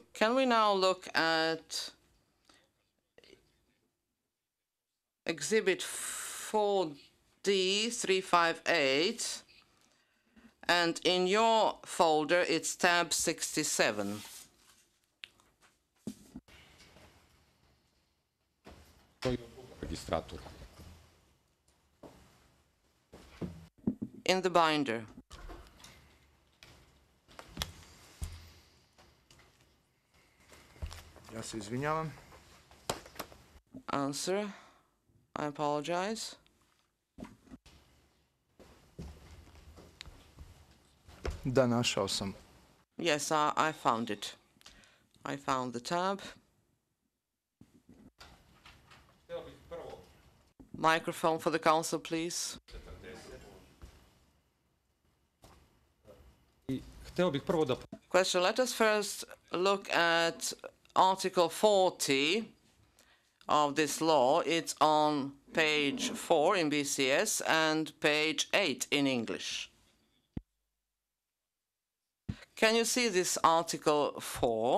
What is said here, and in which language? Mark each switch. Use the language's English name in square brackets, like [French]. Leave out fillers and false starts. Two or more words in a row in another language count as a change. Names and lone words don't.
[English] Can we now look at Exhibit 4D 358, and in your folder it's tab 67. Registrator. In the binder. [Serbian] Ja se izvinjavam. [English] Answer. I apologize. [Serbian] Da, našao sam. [English] Yes, I found it. I found the tab. Microphone for the council, please. [Serbian] Hteo bih prvo da... [English] Question. Let us first look at Article 40 of this law. It's on page 4 in BCS and page 8 in English. Can you see this Article 4?